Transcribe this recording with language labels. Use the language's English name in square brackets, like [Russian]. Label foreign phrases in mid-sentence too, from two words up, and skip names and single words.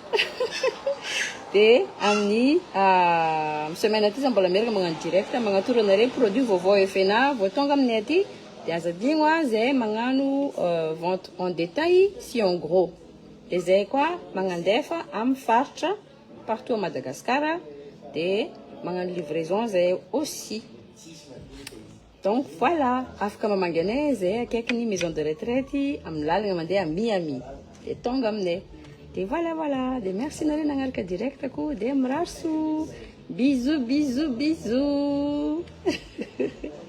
[Malagasy] De amin'ny semaine aty za mbola meraka magnano direct magnatoro anare produit vaovao efena vao tonga aminay aty de aza digno zay magnano [French] vente en détail [Malagasy] si [French] en gros. [Malagasy] De zay koa magnandefa am faritra [French] partout à Madagascar [Malagasy] de magnano livraison zay aussi. [French] Donc voilà, [Malagasy] afaka mamanganay zay akaiky ny [French] maison de retraite [Malagasy] am lalagna mandeha Miami. De tonga aminay. De voilà. De merci nare nagnaraka direct ako de mirarso. [French] Bisous.